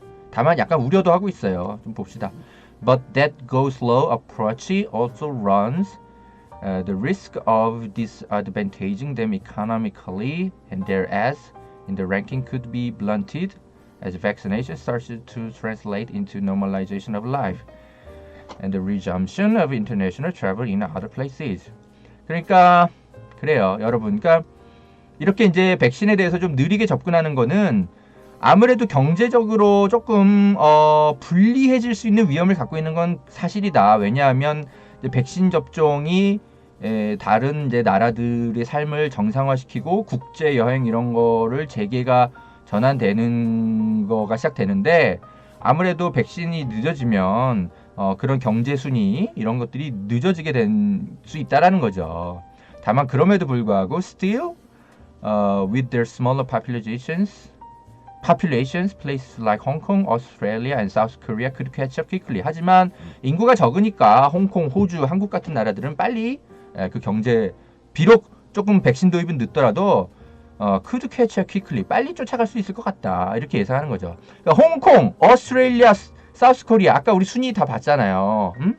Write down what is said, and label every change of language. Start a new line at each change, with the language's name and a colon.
Korean: 다만 약간 우려도 하고 있어요. 좀 봅시다.
English: But that go-slow approach also runs the risk of disadvantaging them economically, and their ads in the ranking could be blunted as vaccination starts to translate into normalization of life and the resumption of international travel in other places.
Korean: 그러니까 그래요, 여러분. 그러니까 이렇게 이제 백신에 대해서 좀 느리게 접근하는 거는 아무래도 경제적으로 조금 불리해질 수 있는 위험을 갖고 있는 건 사실이다. 왜냐하면 이제 백신 접종이 다른 이제 나라들의 삶을 정상화시키고 국제 여행 이런 거를 재개가 전환되는 거가 시작되는데, 아무래도 백신이 늦어지면 그런 경제 순위 이런 것들이 늦어지게 될 수 있다라는 거죠. 다만 그럼에도 불구하고
English: still with their smaller populations, places like Hong Kong, Australia and South Korea could catch up quickly.
Korean: 하지만 인구가 적으니까 홍콩, 호주, 한국 같은 나라들은 빨리 그 경제, 비록 조금 백신 도입은 늦더라도
English: could catch up quickly,
Korean: 빨리 쫓아갈 수 있을 것 같다. 이렇게 예상하는 거죠. 그러니까 홍콩, 오스트레일리아, 사우스 코리아, 아까 우리 순위 다 봤잖아요.